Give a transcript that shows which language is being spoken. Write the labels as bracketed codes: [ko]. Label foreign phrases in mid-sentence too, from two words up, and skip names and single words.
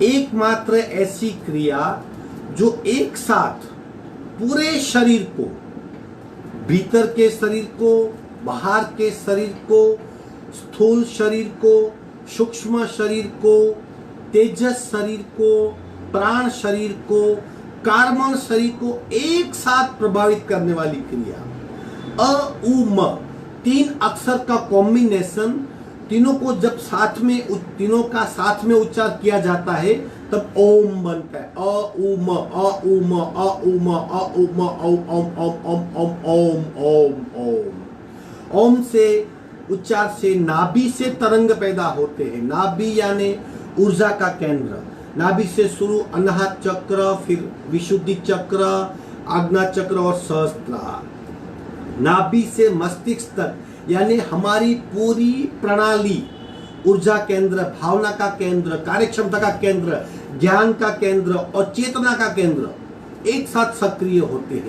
[hi] एकमात्र ऐसी क्रिया जो एक साथ पूरे शरीर को, भीतर के शरीर को, बाहर के शरीर को, स्थूल शरीर को, सूक्ष्म शरीर को, तेजस शरीर को, प्राण शरीर को, कार्बन शरीर को एक साथ प्रभावित करने वाली क्रिया। अ उ म, तीन अक्षर का कॉम्बिनेशन, तीनों को जब साथ में, तीनों का साथ में उच्चार किया जाता है तब ओम बनता है। अ उ म, अ उ म, अ उ म, अ उ म, ओम ओम ओम ओम ओम ओम ओम। ओम से उच्चार से नाभि से तरंग पैदा होते हैं। नाभि यानी ऊर्जा का केंद्र। नाभि से शुरू अनाहत चक्र, फिर विशुद्धि चक्र, आज्ञा चक्र और सहस्त्रार। नाभि से मस्तिष्क तक यानी हमारी पूरी प्रणाली, ऊर्जा केंद्र, भावना का केंद्र, कार्यक्षमता का केंद्र, ज्ञान का केंद्र और चेतना का केंद्र एक साथ सक्रिय होते हैं।